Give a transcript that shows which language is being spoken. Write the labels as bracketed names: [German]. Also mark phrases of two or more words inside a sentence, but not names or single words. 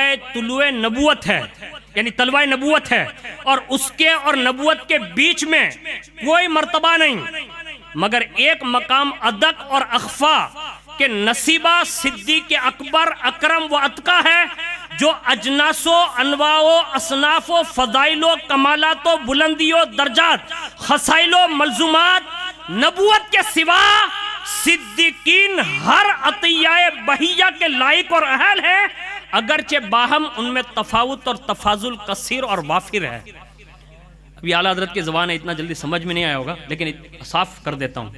[Urdu] طلوع نبوت ہے، یعنی طلوع نبوت ہے، اور اس کے اور نبوت کے بیچ میں کوئی مرتبہ نہیں مگر ایک مقام ادق اور اخفا کہ نصیبہ صدیق اکبر اکرم و اتقا ہے، جو اجناس و انواع و اصناف و فضائل و کمالات و بلندی و درجات، خصائل و ملزومات نبوت کے سوا صدیقین ہر عطیہ بہیہ کے لائق اور اہل ہیں، اگرچہ باہم ان میں تفاوت اور تفاضل کثیر اور وافر ہے۔ ابھی اعلیٰ حضرت کی زبان ہے، اتنا جلدی سمجھ میں نہیں آیا ہوگا، لیکن صاف کر دیتا ہوں۔